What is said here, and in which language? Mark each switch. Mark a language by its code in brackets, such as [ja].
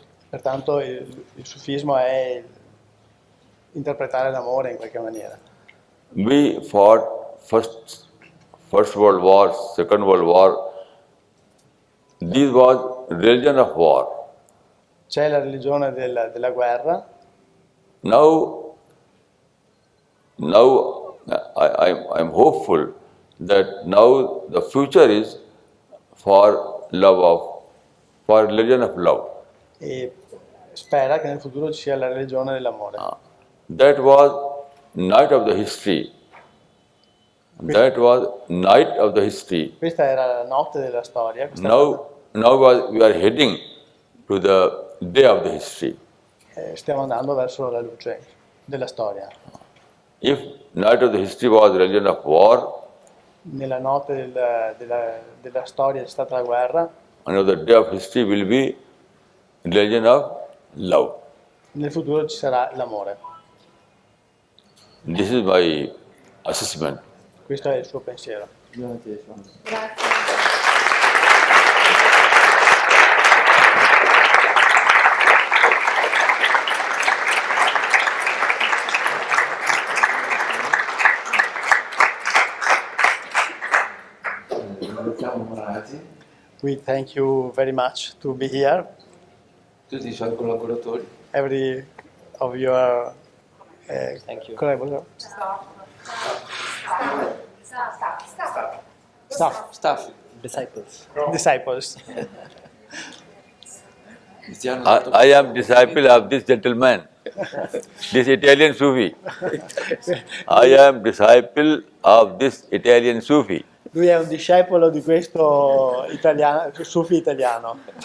[it] Pertanto il sufismo è interpretare l'amore in qualche maniera. [en] We fought First World War, Second World War. This was religion of war. [it] C'è la religione della guerra. [en] Now I'm hopeful that now the future is for religion of love. [it] E spera che nel futuro ci sia la religione dell'amore. [en] That was night of the history. That was night of the history. [it] Questa era la notte della storia. Questa [en] Now we are heading to the day of the history. [it] stiamo andando verso la luce della storia. [en] If night of the history was religion of war, [it] Nella notte della storia c'è stata la guerra, [en] another day of history will be religion of love. [it] nel futuro ci sarà l'amore. [en] This is my assessment. [it] Questo è il suo pensiero. Grazie, Sean. Ringraziamo Maharaj, [en] We thank you very much to be here. [it] tutti i suoi collaboratori. [en] Every of your Thank you. collaborators. Staff. Disciples. [it] Ci hanno dato- [en] I am disciple of this gentleman, this Italian Sufi. I am disciple of this Italian Sufi. [it] Lui è un discepolo di questo italiano, Sufi italiano.